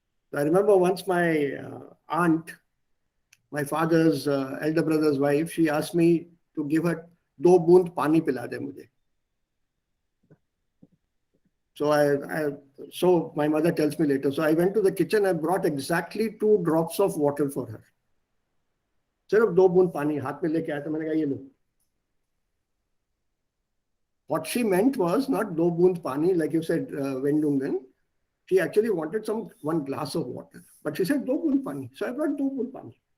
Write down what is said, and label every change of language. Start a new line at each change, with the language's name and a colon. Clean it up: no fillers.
English: So I remember once my aunt, my father's elder brother's wife, she asked me to give her
Hindi: "do bund pani pila de mujhe."
English: So my mother tells me later. So I went to the kitchen and brought exactly 2 drops of water for her.
Hindi: सिर्फ 2 बूंद पानी हाथ में लेके आया तो मैंने कहा ये लो.
English: What she meant was not
Hindi: 2 बूंद pani,
English: like you said, Vendungan. She actually wanted 1 glass of water, but she said
Hindi: 2 बूंद pani.
English: So I brought
Hindi: 2 बूंद pani.